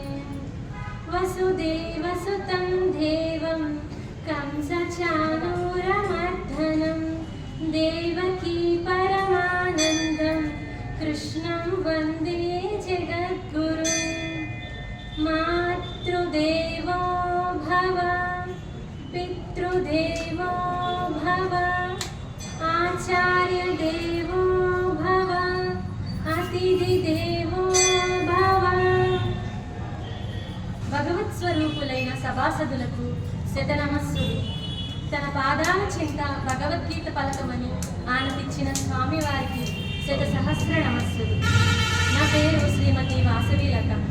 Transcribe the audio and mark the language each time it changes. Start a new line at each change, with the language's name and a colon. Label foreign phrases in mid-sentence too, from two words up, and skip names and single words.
Sanskrit: वसुदेवसुतं देवं कंसचाणूरमर्दनं देवकी परमानन्दं कृष्णं वन्दे जगद्गुरुं। मातृदेवो भव पितृदेवो भव आचार्यदेवो भव अतिथिदेवो भव।
Telugu: భగవత్ స్వరూపులైన సభాసదులకు శతనమస్సులు. తన పాదాల చింత భగవద్గీత పలకమని ఆనతిచ్చిన స్వామివారికి శత సహస్ర నమస్సులు. నా పేరు శ్రీమతి వాసవీలత.